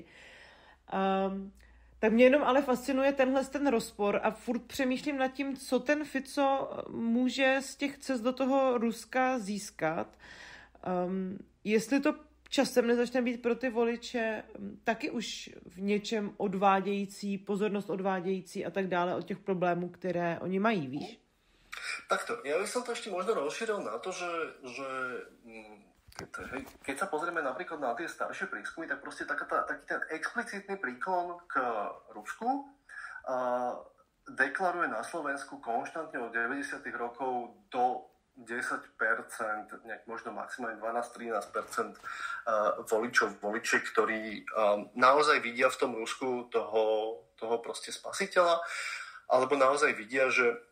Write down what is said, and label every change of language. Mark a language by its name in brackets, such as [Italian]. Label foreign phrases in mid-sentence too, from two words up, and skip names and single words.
[Czech] Tak mě jenom ale fascinuje ten rozpor a furt přemýšlím nad tím, co ten Fico může z těch cest do toho Ruska získat. Jestli to časem nezačne být pro ty voliče taky už v něčem odvádějící, pozornost odvádějící a tak dále od těch problémů, které oni mají, víš? [Slovak] Takto, ja by som to ešte možno rozšíril na to, že keď sa pozrieme napríklad na tie staršie prískumy, tak proste taký ten explicitný príklon k Rusku deklaruje na Slovensku konštantne od 90. rokov do 10%, nejak možno maximálne 12-13% voličiek, ktorí naozaj vidia v tom Rusku toho proste spasiteľa, alebo naozaj vidia, že